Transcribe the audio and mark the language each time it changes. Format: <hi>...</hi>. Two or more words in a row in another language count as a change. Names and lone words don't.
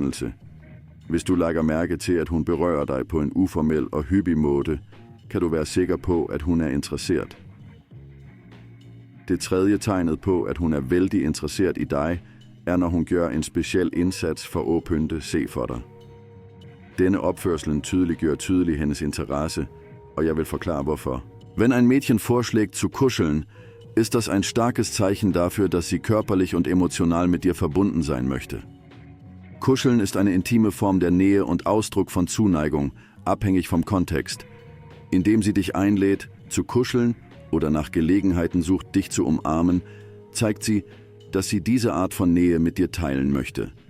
<da>Hvis du lægger mærke til, at hun berører dig på en uformel og hyppig måde, kan du være sikker på, at hun er interesseret. Det tredje tegnet på, at hun er vældig interesseret i dig, er når hun gør en speciel indsats for at pynte se for dig. Denne opførsel tydeliggør hendes interesse, og jeg vil forklare hvorfor.</da> <de>Wenn ein Mädchen vorschlägt zu kuscheln, ist das ein starkes Zeichen dafür, dass sie körperlich und emotional mit dir verbunden sein möchte. Kuscheln ist eine intime Form der Nähe und Ausdruck von Zuneigung, abhängig vom Kontext. Indem sie dich einlädt, zu kuscheln oder nach Gelegenheiten sucht, dich zu umarmen, zeigt sie, dass sie diese Art von Nähe mit dir teilen möchte.</de>